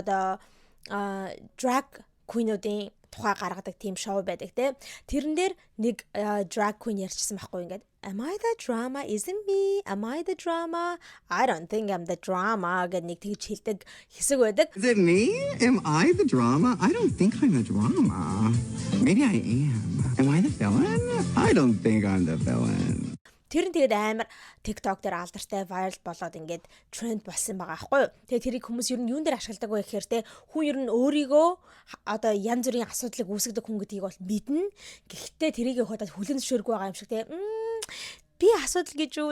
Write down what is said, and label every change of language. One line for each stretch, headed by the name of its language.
Mongolian: Одоо drag queen-уудын тухай гаргадаг тийм шоу байдаг те. Тэрэн дээр нэг drag queen ярьчихсан байхгүй ингээд
English: Am I the drama? Isn't me? Am I the drama? I don't think I'm the drama
Mongolian: гэдэг нэг тэгж хэлдэг хэсэг байдаг.
English: Is it me? Am I the drama? I don't think I'm the drama. Maybe I am. Am I the villain? I don't think I'm the villain.
Mongolian: Тэр нь тэгээд амар TikTok дээр алдартай viral болоод ингээд тренд болсон байгаа аахгүй юу. Тэгээд тэрийг хүмүүс ер нь юун дээр ашигладаг вэ гэхээр те хүн ер нь өөрийгөө одоо янз бүрийн асуудлыг үүсгэдэг хүн гэдгийг бол мэднэ. Гэхдээ тэрийг худаад хүлэн зөвшөөрөхгүй байгаа юм шиг те. Би асуудал гэж юу?